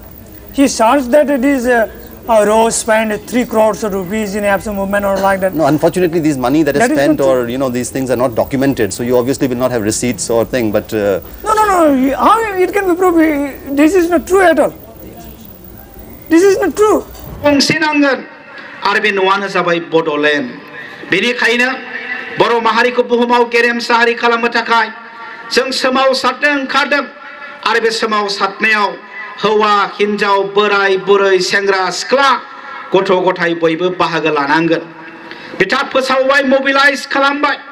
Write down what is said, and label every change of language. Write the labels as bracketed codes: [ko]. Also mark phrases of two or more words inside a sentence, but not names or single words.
[en] He charged that it is RO spent 3 crores of rupees in APSU movement or like that. No, unfortunately, this money that is spent or these things are not documented. So you obviously will not have receipts or thing. But no. How it can be proved? This is not true at all. This is not true. [brx] आरो बे न'आनो जाबाय बड'लेण्ड बेनिखायनो बर' माहारिखौ बुहुमाव गेरेमसा हारि खालामनो थाखाय जों सोमावसारनो ओंखारदों आरो बे सोमावसारनायाव हौवा हिनजाव बोराय बुरै सेंग्रा सिख्ला गथ' गथाय बयबो बाहागो लानांगोन बिथा फोसावबाय मोबिलाइज खालामबाय